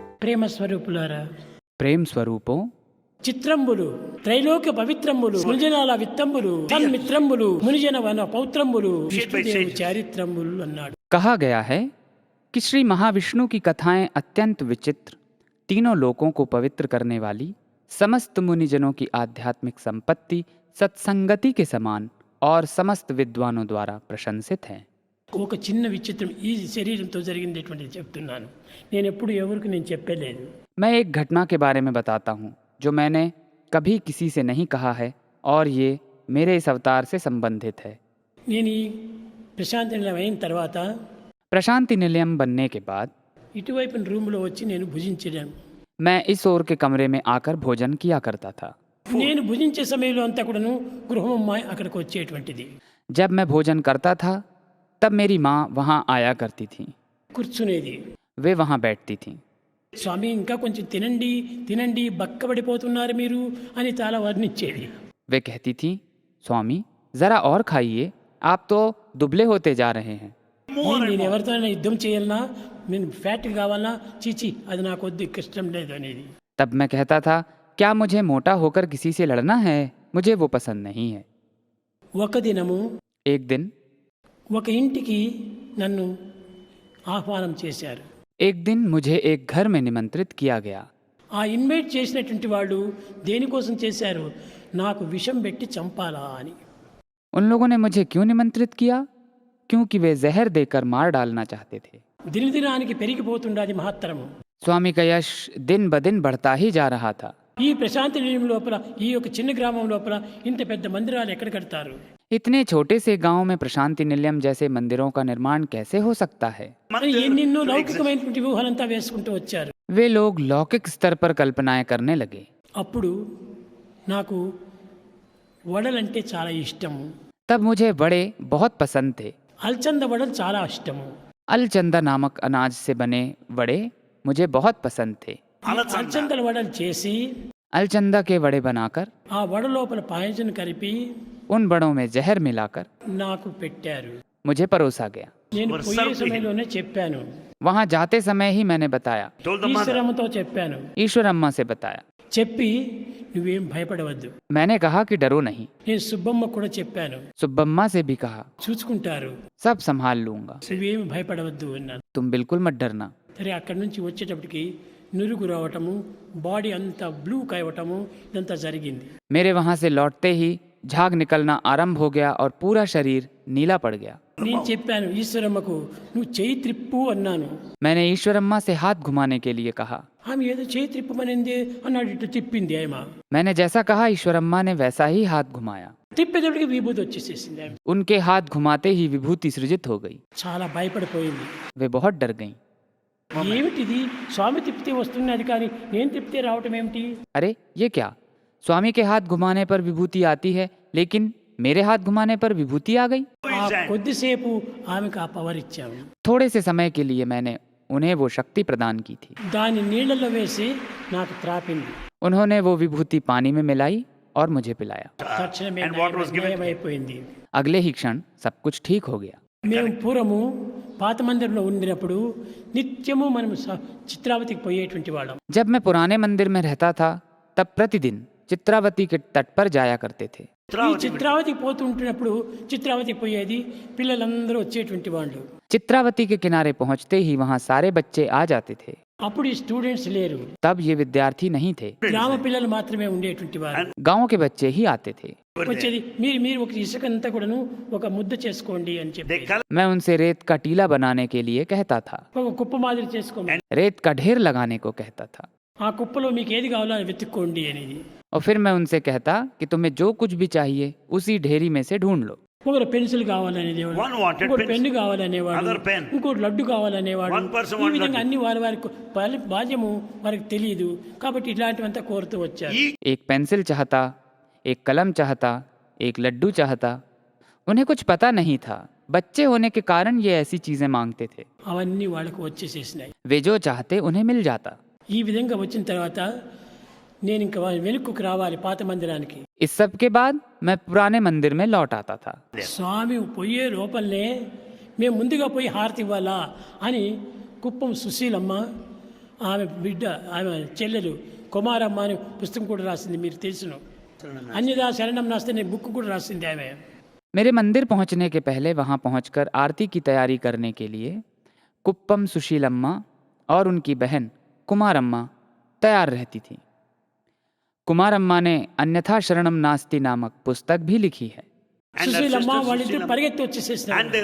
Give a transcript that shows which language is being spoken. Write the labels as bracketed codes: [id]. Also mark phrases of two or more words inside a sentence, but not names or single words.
[te] ప్రేమ స్వరూపులారా, [hi] प्रेम स्वरूपों, [te] చిత్రంబులు త్రైలోక్య పవిత్రంబులు మునిజనాల విత్తంబులు తన్మిత్రంబులు మునిజన వన పౌత్రంబులు విష్ణుదేవు చారిత్రంబులు అన్నాడు. [hi] कहा गया है कि श्री महाविष्णु की कथाएं अत्यंत विचित्र, तीनों लोकों को पवित्र करने वाली, समस्त मुनिजनों की आध्यात्मिक संपत्ति सत्संगति के समान और समस्त विद्वानों द्वारा प्रशंसित हैं. [te] ఒక చిన్న విచిత్రం ఈ శరీరంతో జరిగినటువంటిది చెప్తున్నాను. నేను ఎప్పుడు ఎవరికి నేను చెప్పలేదు. [hi] मैं एक घटना के बारे में बताता हूँ जो मैंने कभी किसी से नहीं कहा है और ये मेरे इस अवतार से संबंधित है. [te] నేను ఈ ప్రశాంతి నిలయం అయిన తర్వాత [hi] प्रशांति निलयम बनने के बाद [te] ఇటువైపు రూమ్లో వచ్చి నేను భుజించాను. [hi] मैं इस ओर के कमरे में आकर भोजन किया करता था. [te] నేను భుజించే సమయంలో అంతా కూడాను గృహమ్మాయి అక్కడికి వచ్చేటువంటిది. [hi] जब मैं भोजन करता था तब मेरी माँ वहाँ आया करती थी. [te] కూర్చునేది. [hi] वे वहाँ बैठती थीं. [te] స్వామి ఇంకా కొంచెం తినండి తినండి బక్కబడిపోతున్నారు మీరు అని చాలా వర్ణించేది. [hi] वे कहती थीं, स्वामी ज़रा और खाइए, आप तो दुबले होते जा रहे हैं. [te] నేను ఎవరితో యుద్ధం చేయాలన్నా నేను ఫ్యాట్ కావాలన్నా చీచి అది నాకు వద్దు ఇష్టం లేదు అనేది. [hi] तब मैं कहता था, क्या मुझे मोटा होकर किसी से लड़ना है? मुझे वो पसंद नहीं है. [te] ఒక దినము [hi] एक दिन [te] ఒక ఇంటికి నన్ను ఆహ్వానం చేశారు. [hi] एक दिन मुझे एक घर में निमंत्रित किया गया. [te] ఆ ఇన్వైట్ చేసినటువంటి వాళ్ళు దేనికోసం చేశారు, నాకు విషం పెట్టి చంపాలా అని. [hi] उन लोगों ने मुझे क्यों निमंत्रित किया? क्योंकि वे जहर देकर मार डालना चाहते थे. [te] దినదినానికి పెరిగిపోతుండాది మహత్తరము. [hi] स्वामी का यश दिन ब दिन बढ़ता ही जा रहा था. [te] ఈ ప్రశాంతి నిలయం లోపల ఈ యొక్క చిన్న గ్రామం లోపల ఇంత పెద్ద మందిరాలు ఎక్కడ కడతారు? [hi] इतने छोटे से गांव में प्रशांति निलयम जैसे मंदिरों का निर्माण कैसे हो सकता है? [te] ఎన్నెన్నో లౌకికమైనటువంటి వ్యూహాలంతా వేసుకుంటూ వచ్చారు. [hi] वे लोग लौकिक स्तर पर कल्पनाएं करने लगे. [te] అప్పుడు నాకు వడలంటే చాలా ఇష్టము. [hi] तब मुझे वड़े बहुत पसंद थे. [te] అల్చంద వడలు చాలా ఇష్టము. [hi] अलचंदा नामक अनाज से बने वड़े मुझे बहुत पसंद थे. [te] అల్చందల వడలు చేసి [hi] अलचंदा के वड़े बनाकर [te] ఆ వడ లోపల పాయసం కలిపి [hi] उन बड़ों में जहर मिलाकर [te] నాకు పెట్టారు. [hi] मुझे परोसा गया. [te] నేను పోయే సమయంలోనే చెప్పాను, [hi] वहां जाते समय ही मैंने बताया, [te] ఈశ్వరమ్మతో చెప్పాను. [hi] ईश्वर अम्मा से बताया. [te] చెప్పి నువ్వేం భయపడవద్దు. [hi] मैंने कहा कि डरो नहीं. [te] నేను సుబ్బమ్మ కూడా చెప్పాను, [hi] सुब्बम्मा से भी कहा, [te] చూసుకుంటారు, [hi] सब संभाल लूंगा, [te] నువ్వేం భయపడవద్దు అన్నాను. [hi] तुम बिल्कुल मत डरना. [te] సరే అక్కడి నుంచి వచ్చేటప్పటికి నురుగు రావటము, బాడీ అంతా బ్లూ కావటము, ఇదంతా జరిగింది. [hi] मेरे वहां से लौटते ही झाग निकलना आरंभ हो गया और पूरा शरीर नीला पड़ गया. [te] నేను చెప్పాను ఈశ్వరమ్మకు, నువ్వు చేయి త్రిప్పు అన్నాను. [hi] मैंने ईश्वर अम्मा से हाथ घुमाने के लिए कहा. [te] ఆమె ఏదో చేయి త్రిప్పమనింది అన్నాడు. ఇట్లా తిప్పింది ఆమె. [hi] मैंने जैसा कहा ईश्वर अम्मा ने वैसा ही हाथ घुमाया. [te] తిప్పేటప్పటికి విభూతి వచ్చేసేసింది ఆమె. [hi] उनके हाथ घुमाते ही विभूति सृजित हो गई. [te] చాలా భయపడిపోయింది. [hi] वे बहुत डर गईं. [te] ఏమిటిది, స్వామి తిప్పితే వస్తున్నది కానీ నేను తిప్పితే రావటం ఏమిటి? [hi] अरे ये क्या, स्वामी के हाथ घुमाने पर विभूति आती है लेकिन मेरे हाथ घुमाने पर विभूति आ गई. [te] ఆ కొద్దిసేపు ఆమెకు ఆ పవర్ ఇచ్చాము. [hi] थोड़े से समय के लिए मैंने उन्हें वो शक्ति प्रदान की थी. [te] దాన్ని నీళ్ళలో వేసి నాకు త్రాపింది. [hi] उन्होंने वो विभूति पानी में मिलाई और मुझे पिलाया. [te] తక్షణమే నయమైపోయింది. [hi] अगले ही क्षण सब कुछ ठीक हो गया. [te] మేము పూర్వము పాత మందిరంలో ఉండినప్పుడు నిత్యము మనం చిత్రావతికి పోయేటువంటి వాళ్ళం. [hi] जब मैं पुराने मंदिर में रहता था तब प्रतिदिन चित्रावती के तट पर जाया करते थे. [te] ఈ చిత్రావతికి పోతుంటున్నప్పుడు చిత్రావతికి పోయేది పిల్లలందరూ వచ్చేటువంటి వాళ్ళు. [hi] चित्रावती के किनारे पहुंचते ही वहां सारे बच्चे आ जाते थे. [te] అప్పుడు ఈ స్టూడెంట్స్ లేరు, [hi] तब ये विद्यार्थी नहीं थे, [te] గ్రామ పిల్లలు మాత్రమే ఉండేటువంటి వారు. [hi] गांव के बच्चे ही आते थे. [te] వచ్చేది మీరు ఒక ఇసుకంతా కూడాను ఒక ముద్ద చేసుకోండి అని చెప్పి [hi] मैं उनसे रेत का टीला बनाने के लिए कहता था, [te] ఒక కుప్ప మాదిరి చేసుకోమని. [hi] रेत का ढेर लगाने को कहता था. [te] ఆ కుప్పలో మీకు ఏది కావాలో అది వెతుక్కోండి అనేది. [hi] और फिर मैं उनसे कहता कि तुम्हें जो कुछ भी चाहिए उसी ढेरी में से ढूंढ लो. [te] ఒకరు పెన్సిల్ కావాలనేవాడు, ఇంకోటి పెన్ను కావాలనేవాడు, ఇంకోటి లడ్డు కావాలనేవాడు. ఈ విధంగా అన్ని వారికి బాధ్యము వారికి తెలియదు కాబట్టి ఇట్లాంటివంతా కోరుతూ వచ్చారు. [hi] एक पेंसिल चाहता, एक कलम चाहता, एक लड्डू चाहता. उन्हें कुछ पता नहीं था, बच्चे होने के कारण ये ऐसी चीजें मांगते थे. [te] అవన్నీ వాళ్ళకు వచ్చేసేసినాయి. [hi] वे जो चाहते उन्हें मिल जाता. [te] ఈ విధంగా వచ్చిన తర్వాత నేను ఇంకా వెనుకకు రావాలి పాత మందిరానికి. [hi] इस सब के बाद मैं पुराने मंदिर में लौट आता था. [te] స్వామి పోయే లోపలనే మేము ముందుగా పోయి హారతి ఇవ్వాలా అని కుప్పం సుశీలమ్మ ఆమె బిడ్డ ఆమె చెల్లెలు కుమారమ్మ అని పుస్తకం కూడా రాసింది, మీరు తెలుసును. [sa] అన్యదా శరణం నాస్తి [te] అనే బుక్ కూడా రాసింది ఆమె. [hi] मेरे मंदिर पहुंचने के पहले वहां पहुंचकर आरती की तैयारी करने के लिए कुप्पम सुशीलम्मा और उनकी बहन कुमारम्मा तैयार रहती थी. कुमारम्मा ने [sa] अन्यथा शरणम नास्ति [hi] नामक पुस्तक भी लिखी है. [te] సుశీలమ్మ వాళ్ళిద్దరు పరిగెత్తి వచ్చేసేసినారు.